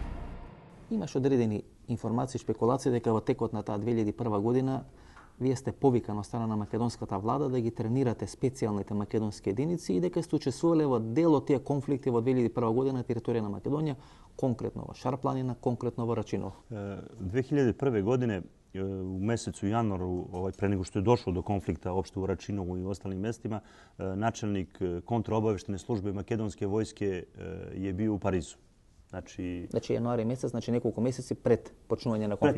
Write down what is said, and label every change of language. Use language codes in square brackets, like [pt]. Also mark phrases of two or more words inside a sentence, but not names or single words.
[mk] Имаше одредени информации и спекулации дека во текот на таа 2001 година вие сте повикани од страна на македонската влада да ги тренирате специјалните македонски единици и дека сте учествувале во дел од тие конфликти во 2001 година на територија на Македонија, конкретно во Шарпланина, конкретно во Рачиново. [sr] 2001 године u mesecu januaru, pre nego što je došlo do konflikta opšte u Račinovu i ostalim mestima, načelnik kontraobaveštene službe makedonske vojske je bio u Parizu. Znači januari mesec, znači nekoliko meseci [mk] пред почињање на конфликт.